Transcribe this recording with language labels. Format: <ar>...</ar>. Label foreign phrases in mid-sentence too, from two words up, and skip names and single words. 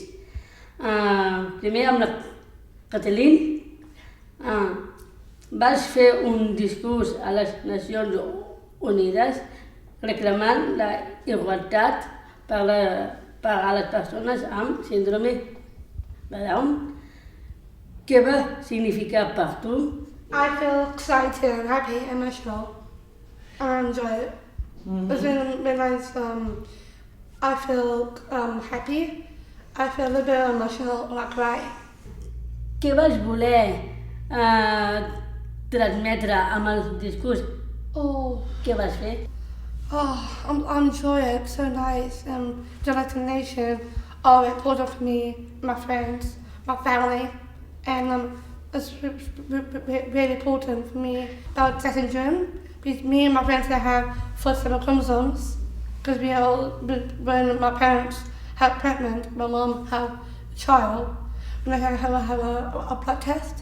<ca>Primer amb la Kathleen vas fer un discurs a les Nacions Unides reclamant la igualtat per a les persones amb síndrome de Down. Què va significar per tu?</ca> <en>I feel excited and happy and emotional and I enjoy it. It's been nice. I feel happy. I feel a little bit emotional when I cry.</en> <ca>Què vas voler transmetre amb el discurs? Què vas fer?</ca> <en>I enjoy it. It's so nice. The United Nations are important for me, my friends, my family, and it's really important for me about Down syndrome. Because me and my friends have 47 chromosomes. Because when my parents had pregnant, my mom had a child, and I have a blood test.</en>